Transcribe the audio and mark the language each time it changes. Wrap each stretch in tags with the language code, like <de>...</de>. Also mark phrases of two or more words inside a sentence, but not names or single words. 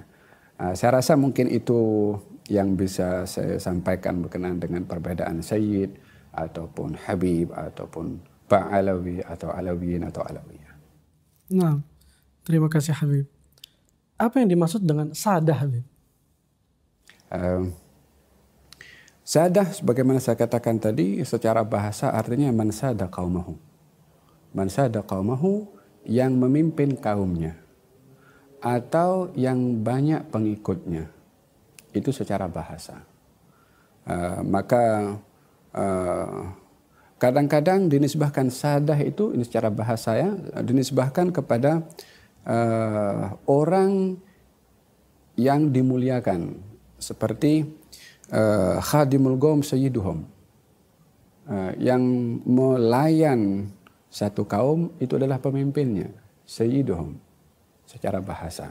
<id>Saya rasa mungkin itu yang bisa saya sampaikan berkenaan dengan perbedaan Sayyid ataupun Habib, ataupun Ba'alawi, atau Alawiyin, atau Alawiyah. Nah, terima kasih Habib. Apa yang dimaksud dengan sadah, Habib? Sadah, sebagaimana saya katakan tadi, secara bahasa artinya</id> <ar>man sada qaumahu. Man sada qaumahu,</ar> <id>yang memimpin kaumnya, atau yang banyak pengikutnya. Itu secara bahasa. Maka kadang-kadang dinisbahkan sadah itu, ini secara bahasa ya, dinisbahkan kepada orang yang dimuliakan, seperti</id> <ar>khadimul qaum sayyiduhum,</ar> <id>yang melayan satu kaum itu adalah pemimpinnya, sayyiduhum secara bahasa.</id>